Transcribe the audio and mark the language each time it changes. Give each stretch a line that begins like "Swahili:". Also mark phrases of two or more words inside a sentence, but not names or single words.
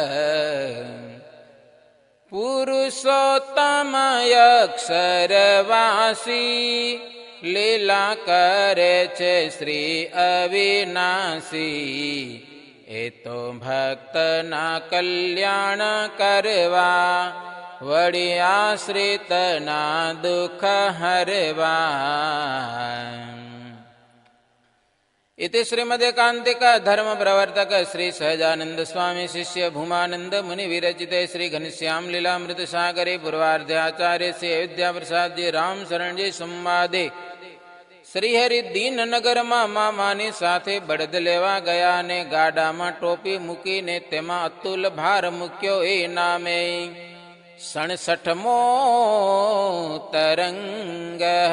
Gujarati: પુરુષોત્તમ અક્ષરવાસી લીલા કરે છે શ્રી અવિનાશી એ તો ભક્તના કલ્યાણ કરવા વળી આશ્રિતના દુઃખ હરવા.
Sanskrit: इति श्रीमदेकांतिक धर्म प्रवर्तक श्री सहजानंद स्वामी शिष्य भूमानंद मुनि विरचिते श्री घनश्याम लीलामृत सागरे पूर्वार्धे आचार्य श्री अयोध्या प्रसाद जी राम शरण जी संवादे
Gujarati: શ્રીહરિ દીનનગરમાં મામાની સાથે બળદ લેવા ગયા અને ગાડામાં ટોપી મૂકીને તેમાં અતુલ ભાર મૂક્યો એ નામે 67મો તરંગ.